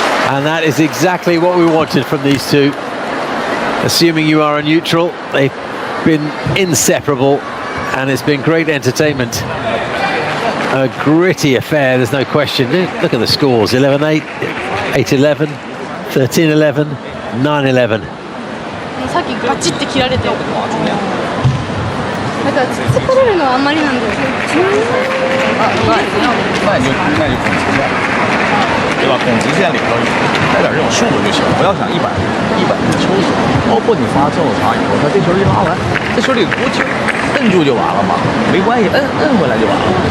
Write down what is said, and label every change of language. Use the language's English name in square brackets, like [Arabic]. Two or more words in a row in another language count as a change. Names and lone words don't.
[English] And that is exactly what we wanted from these two. Assuming you are a neutral, they've been inseparable, and it's been great entertainment. A gritty affair, there's no question. Look at the scores: 11-8, 8-11, 13-11, 9-11. [Japanese] さっきガチって切られて。だから突っ張られるのはあんまりなんだよ。 [Chinese] 对吧？拱直线里头带点这种速度就行，不要想一板的抽死。包括你发正手长以后，他这球一拉完，这球里鼓起摁住就完了嘛，没关系，摁回来就完了。